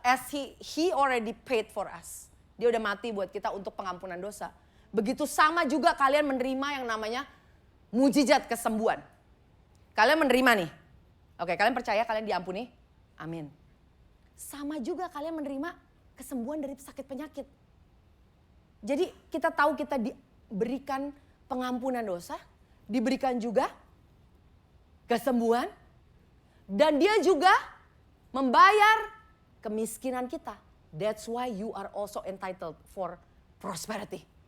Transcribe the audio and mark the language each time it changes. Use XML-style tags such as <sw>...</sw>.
<en>As he already paid for us.</en> <id>Dia udah mati buat kita untuk pengampunan dosa. Begitu sama juga kalian menerima yang namanya mujizat kesembuhan. Kalian menerima nih. Oke, kalian percaya kalian diampuni? Amin. Sama juga kalian menerima kesembuhan dari sakit penyakit. Jadi kita tahu kita diberikan pengampunan dosa, diberikan juga kesembuhan, dan dia juga membayar kemiskinan kita.</id> <en>That's why you are also entitled for prosperity.</en>